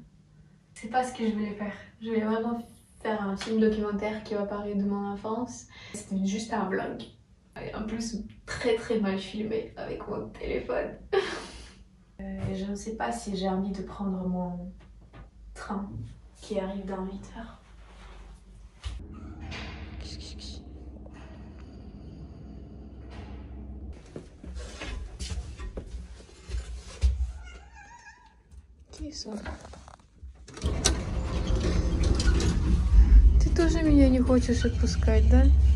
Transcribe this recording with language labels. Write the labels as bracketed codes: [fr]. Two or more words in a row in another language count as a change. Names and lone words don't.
[fr] C'est pas ce que je voulais faire. Je voulais vraiment faire un film documentaire qui va parler de mon enfance. C'était juste un vlog. Et en plus, très mal filmé avec mon téléphone. Je ne sais pas si j'ai envie de prendre mon train qui arrive dans 8 heures. [ru] Киса. Ты тоже меня не хочешь отпускать, да?